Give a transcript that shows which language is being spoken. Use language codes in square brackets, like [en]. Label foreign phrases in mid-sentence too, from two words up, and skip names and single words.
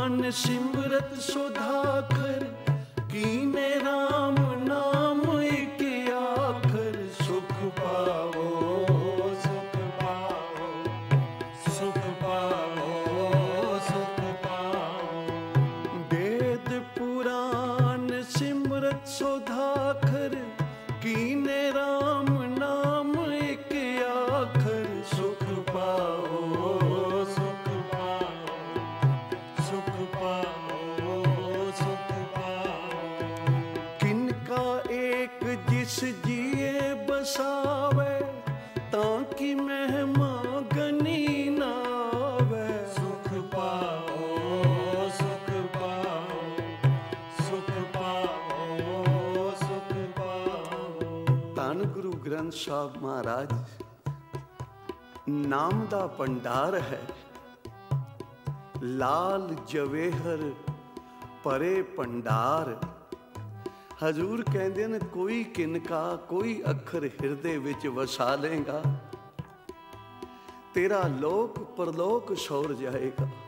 [pa] ਸਿਮ੍ਰਿਤਿ ਸੁਧਾਖਰ ਕੀਨੇ ਰਾਮ ਨਾਮ ਇਕ ਆਖਰ। ਸੁਖ ਪਾਓ ਸੁਖ ਪਾਓ, ਸੁਖ ਪਾਓ, ਸੁਖ ਪਾਓ। ਬੇਦ ਪੁਰਾਨ ਸਿਮ੍ਰਿਤਿ ਸੁਧਾਖਰ ਕੀਨੇ ਰਾਮ ਨਾਮ ਇਕ ਆਖਰ। ਸੁਖ ਪਾਓ ਸੁਖ ਪਾਓ, ਸੁਖ ਪਾਓ, ਸੁਖ ਪਾਓ। ਕਿਨਕਾ ਏਕ ਜਿਸੁ ਜੀਅ ਬਸਾਵੈ ਤਾ ਕੀ ਮਹਿਮਾ ਗਨੀ ਨ ਆਵੈ। ਸੁਖ ਪਾਓ, ਸੁਖ ਪਾਓ, ਸੁਖ ਪਾਓ, ਸੁਖ ਪਾਓ। ਧੰਨ ਗੁਰੂ ਗ੍ਰੰਥ ਸਾਹਿਬ ਮਹਾਰਾਜ ਨਾਮ ਦਾ ਭੰਡਾਰ ਹੈ। ਲਾਲ ਜਵੇਹਰ ਭਰੇ ਭੰਡਾਰ। ਹਜ਼ੂਰ ਕਹਿੰਦੇ ਨੇ ਕੋਈ ਕਿਨਕਾ ਕੋਈ ਅੱਖਰ ਹਿਰਦੇ ਵਿੱਚ ਵਸਾ ਲੇਗਾ, ਤੇਰਾ ਲੋਕ ਪਰਲੋਕ ਸੌਰ ਜਾਏਗਾ।